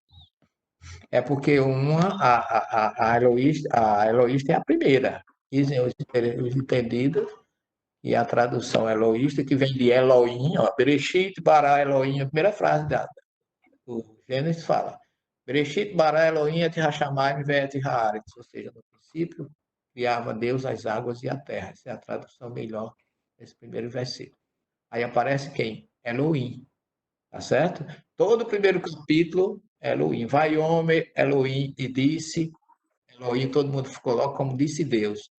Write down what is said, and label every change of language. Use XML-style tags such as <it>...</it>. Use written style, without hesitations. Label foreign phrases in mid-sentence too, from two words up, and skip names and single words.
<pt>É porque a eloísta é a primeira. Dizem os entendidos, e a tradução eloísta, que vem de Elohim, ó,</pt> <he>בראשית ברא אלהים,</he> <pt>a primeira frase do Gênesis fala,</pt> <he>בראשית ברא אלהים את השמים ואת הארץ,</he> <pt>ou seja, no princípio criava Deus as águas e a terra. Essa é a tradução melhor desse primeiro versículo. Aí aparece quem? Elohim, tá certo? Todo o primeiro capítulo, Elohim. Vai homem, Elohim, e disse, Elohim, todo mundo coloca como disse Deus.</pt>